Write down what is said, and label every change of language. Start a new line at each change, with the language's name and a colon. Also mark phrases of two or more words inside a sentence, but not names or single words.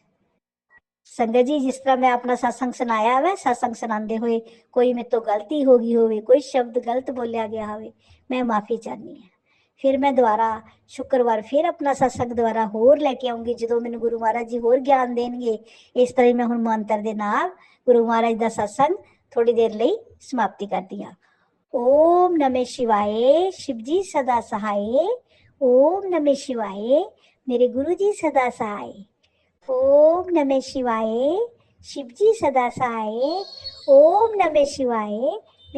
Punjabi: ਸੰਗਤ ਜੀ ਜਿਸ ਤਰ੍ਹਾਂ ਮੈਂ ਆਪਣਾ ਸਤਸੰਗ ਸੁਣਾਇਆ ਵਾ, ਸਤਸੰਗ ਸੁਣਾਉਂਦੇ ਹੋਏ ਕੋਈ ਮੇਰੇ ਤੋਂ ਗਲਤੀ ਹੋ ਗਈ ਹੋਵੇ, ਕੋਈ ਸ਼ਬਦ ਗਲਤ ਬੋਲਿਆ ਗਿਆ ਹੋਵੇ, ਮੈਂ ਮਾਫੀ ਚਾਹਨੀ ਹਾਂ। ਫਿਰ ਮੈਂ ਦੁਬਾਰਾ ਸ਼ੁੱਕਰਵਾਰ ਫਿਰ ਆਪਣਾ ਸਤਸੰਗ ਦੁਬਾਰਾ ਹੋਰ ਲੈ ਕੇ ਆਉਂਗੀ, ਜਦੋਂ ਮੈਨੂੰ ਗੁਰੂ ਮਹਾਰਾਜ ਜੀ ਹੋਰ ਗਿਆਨ ਦੇਣਗੇ। ਇਸ ਤਰ੍ਹਾਂ ਹੀ ਮੈਂ ਹੁਣ ਮੰਤਰ ਦੇ ਨਾਲ ਗੁਰੂ ਮਹਾਰਾਜ ਦਾ ਸਤਸੰਗ ਥੋੜੀ ਦੇਰ ਲਈ ਸਮਾਪਤੀ ਕਰਦੀ ਹਾਂ।
Hindi: ओम नमः शिवाय, शिव जी सदा सहाय। ओम नमः शिवाय, मेरे गुरु जी सदा सहाय। ओम नमः शिवाय, शिव जी सदा सहाय। ओम नमः शिवाय,